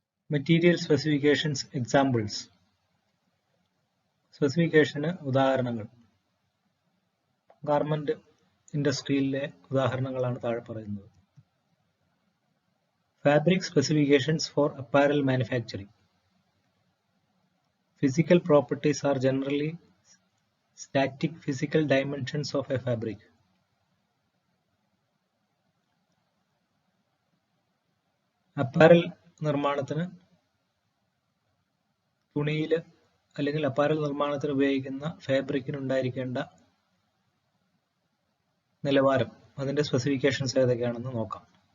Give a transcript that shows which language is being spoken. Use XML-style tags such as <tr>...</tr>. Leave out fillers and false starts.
<en>Material specifications examples.</en> <ml>സ്പെസിഫിക്കേഷന് ഉദാഹരണങ്ങൾ. Garment ഇൻഡസ്ട്രിയിലെ ഉദാഹരണങ്ങളാണ് താഴെ പറയുന്നത്.</ml> <en>Fabric specifications for apparel manufacturing. Physical properties are generally static physical dimensions of a fabric.</en> <ml>Apparel നിർമ്മാണത്തിന് തുണിയിൽ അല്ലെങ്കിൽ അപ്പാരൽ നിർമ്മാണത്തിന് ഉപയോഗിക്കുന്ന ഫാബ്രിക്കിന് ഉണ്ടായിരിക്കേണ്ട നിലവാരം, അതിന്റെ സ്പെസിഫിക്കേഷൻസ് ഏതൊക്കെയാണെന്ന് നോക്കാം.</ml>